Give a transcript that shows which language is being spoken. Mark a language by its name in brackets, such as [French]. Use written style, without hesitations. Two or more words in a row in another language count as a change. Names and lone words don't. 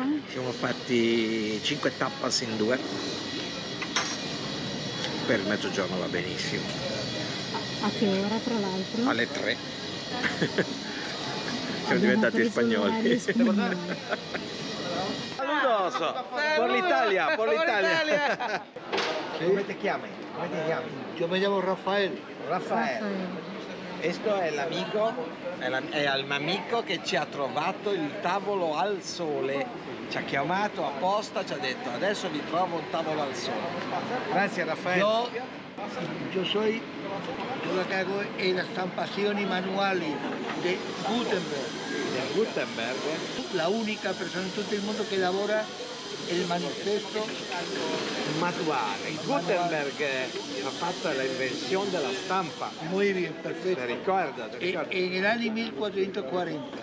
[Italian] Siamo fatti 5 tapas in 2. Per il mezzogiorno va benissimo. A che ora, tra l'altro? Alle 3. Siamo Abbiamo diventati preso spagnoli. l'orario spagnolo. [Spanish] Saludos! Por l'Italia, por l'Italia! [Italian] Come ti chiami? Come ti chiami? [Spanish] Yo me llamo Rafael. Rafael. [Italian] Questo è l'amico, è il amico che ci ha trovato il tavolo al sole. Ci ha chiamato apposta, ci ha detto adesso vi trovo un tavolo al sole. Grazie Raffaele. [Spanish] Yo lo que hago es las estampaciones manuales de Gutenberg. Gutenberg. La única persona en todo el mundo que elabora el manifiesto [Italian] Manuale. Gutenberg ha fatto l'invenzione della stampa. [Spanish] muy bien, perfecto. [Italian] Ti ricordo? [Spanish] En el año 1440.